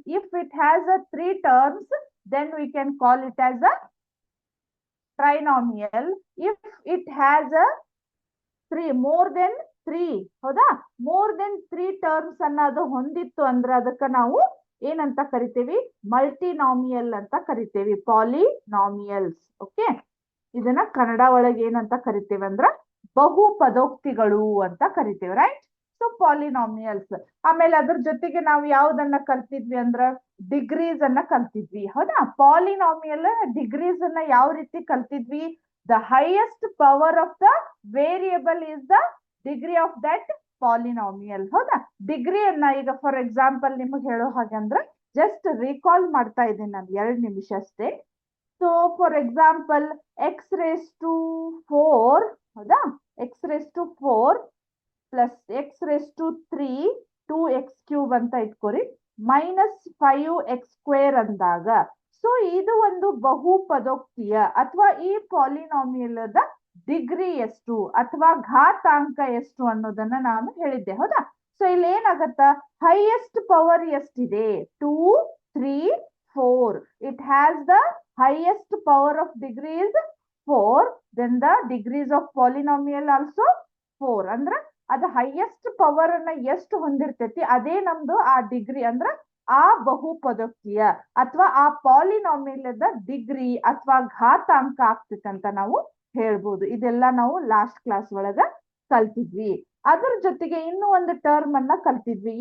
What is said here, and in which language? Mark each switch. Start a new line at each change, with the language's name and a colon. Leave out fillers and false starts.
English: If it has three terms, then we can call it as a trinomial. If it has more than three, ಹೌದಾ, more than three terms
Kannada: ಅನ್ನೋದು ಹೊಂದಿತ್ತು ಅಂದ್ರೆ ಅದಕ್ಕೆ ನಾವು ಏನಂತ ಕರಿತೀವಿ? ಮಲ್ಟಿನಾಮಿಯಲ್ ಅಂತ ಕರಿತೀವಿ, ಪಾಲಿನಾಮಿಯಲ್ಸ್. ಓಕೆ, ಇದನ್ನ ಕನ್ನಡ ಒಳಗೆ ಏನಂತ ಕರಿತೀವಿ ಅಂದ್ರ ಬಹು ಪದೋಕ್ತಿಗಳು ಅಂತ ಕರಿತೀವಿ, ರೈಟ್? So polynomials. ಆಮೇಲೆ ಅದ್ರ ಜೊತೆಗೆ ನಾವು ಯಾವ್ದನ್ನ ಕಲ್ತಿದ್ವಿ ಅಂದ್ರ ಡಿಗ್ರೀಸ್ ಅನ್ನ ಕಲ್ತಿದ್ವಿ, ಹೌದಾ? ಪಾಲಿನಾಮಿಯಲ್ ಡಿಗ್ರೀಸ್ ಅನ್ನ ಯಾವ ರೀತಿ ಕಲ್ತಿದ್ವಿ?
English: The highest power of the variable is the degree of that polynomial, ಹೌದಾ?
Kannada: ಡಿಗ್ರಿಯನ್ನ ಈಗ ಫಾರ್ ಎಕ್ಸಾಂಪಲ್ ನಿಮಗೆ ಹೇಳೋ ಹಾಗೆ ಅಂದ್ರೆ ಜಸ್ಟ್ ರೀಕಾಲ್ ಮಾಡ್ತಾ ಇದ್ದೀನಿ ನಾನು 2 ನಿಮಿಷ ಅಷ್ಟೇ.
English: So for example x raise to 4, ಹೌದಾ?
Kannada: X raise to 4 plus X raise to 3 2x³ ಅಂತ ಇಟ್ಕೋರಿ, -5x² ಅಂದಾಗ, ಸೊ ಇದು ಒಂದು ಬಹು ಪದೋಕ್ತಿಯ ಅಥವಾ ಈ ಪಾಲಿನಾಮಿಯಲ್ ಡಿಗ್ರಿ ಎಷ್ಟು ಅಥವಾ ಘಾತಾಂಕ ಎಷ್ಟು ಅನ್ನೋದನ್ನ ನಾನು ಹೇಳಿದ್ದೆ, ಹೌದಾ? ಸೊ ಇಲ್ಲಿ ಏನಾಗತ್ತ, ಹೈಯೆಸ್ಟ್ ಪವರ್ ಎಷ್ಟಿದೆ? 2 3 4.
English: It has the highest power of degree is 4, then the degrees of polynomial also 4.
Kannada: ಅಂದ್ರ ಅದು ಹೈಯೆಸ್ಟ್ ಪವರ್ ಅನ್ನ ಎಷ್ಟು ಹೊಂದಿರ್ತೈತಿ ಅದೇ ನಮ್ದು ಆ ಡಿಗ್ರಿ, ಅಂದ್ರ ಆ ಬಹು ಪದೋಕ್ತಿಯ ಅಥವಾ ಆ ಪಾಲಿನಾಮಿಯಲ್ ಡಿಗ್ರಿ ಅಥವಾ ಘಾತಾಂಕ ಆಗ್ತೈತೆ ಅಂತ ನಾವು ಹೇಳ್ಬೋದು. ಇದೆಲ್ಲ ನಾವು ಲಾಸ್ಟ್ ಕ್ಲಾಸ್ ಒಳಗ ಕಲ್ತಿದ್ವಿ. ಅದ್ರ ಜೊತೆಗೆ ಇನ್ನೂ ಒಂದು ಟರ್ಮ್ ಅನ್ನ ಕಲ್ತಿದ್ವಿ.